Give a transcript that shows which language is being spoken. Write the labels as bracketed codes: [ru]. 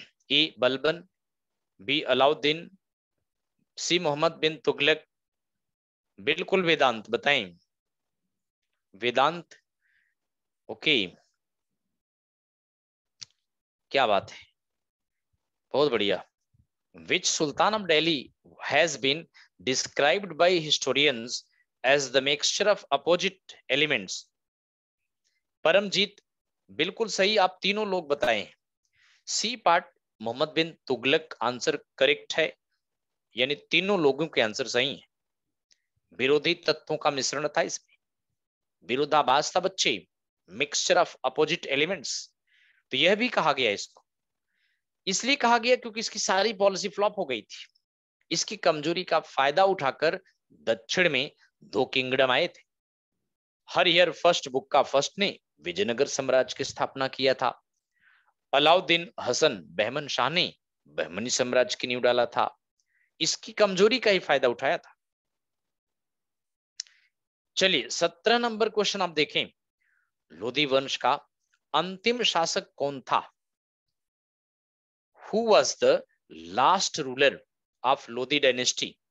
[hi] ए Balban, B Alauddin, सी मोहम्मद बिन तुगलक। बिल्कुल वेदांत बताएं। वेदांत, okay, क्या बात है, बहुत बढ़िया। [en] Which Sultan of Delhi has been described by historians as the mixture of opposite elements? [hi] Paramjit, बिल्कुल सही, आप तीनों लोग बताएं। सी पार्ट मोहम्मद बिन तुगलक आंसर करेक्ट है। यानी तीनों लोगों के आंसर सही हैं। विरोधी तत्वों का मिश्रण था इसमें, विरोधाभास था बच्चे, [en] Mixture of opposite elements. [hi] तो यह भी कहा गया इसको, इसलिए कहा गया क्योंकि इसकी सारी पॉलिसी फ्लॉप हो गई थी। इसकी कमजोरी का फायदा उठाकर दक्षिण में दो किंगडम आए थे। हरिहर फर्स्ट बुक का फर्स्ट ने विजयनगर साम्राज्य की स्थापना किया था। अलाउद्दीन हसन बहमन शाह ने बहमनी साम्राज्य की नींव डाला था। इसकी कमजोरी का ही फायदा उठाया था। चलिए 17 नंबर क्वेश्चन आप देखें, लोधी वंश का अंतिम शासक कौन था? [en] Who was the last ruler of Lodi dynasty?